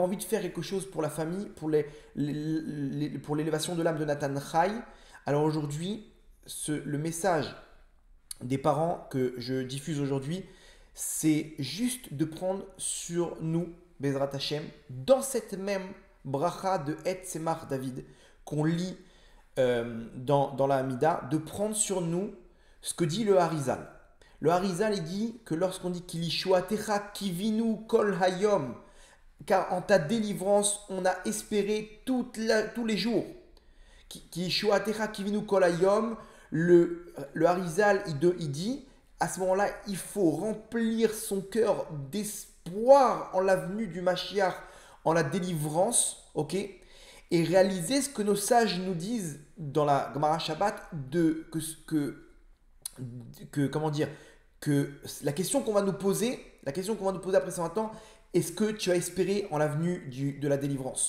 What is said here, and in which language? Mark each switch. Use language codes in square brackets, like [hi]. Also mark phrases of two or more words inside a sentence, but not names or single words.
[fr] envie de faire quelque chose pour la famille, pour l'élévation de l'âme de Nathan Chai, alors aujourd'hui, le message des parents que je diffuse aujourd'hui, c'est juste de prendre sur nous, [he] בעזרת השם, [fr] dans cette même bracha de Etzemar David, qu'on lit dans la Hamida, de prendre sur nous ce que dit le Harizal. Le Harizal, il dit que lorsqu'on dit [he] כי לישועתך קיווינו כל היום, [fr] car en ta délivrance, on a espéré tous les jours. [he] כי לישועתך קיווינו כל היום, [fr] le Harizal, il dit, à ce moment-là, il faut remplir son cœur d'espoir en la venue du Mashiach, en la délivrance, ok, et réaliser ce que nos sages nous disent dans la Gemara Shabbat, que la question qu'on va nous poser après 120 ans, est-ce que tu as espéré en la venue de la délivrance?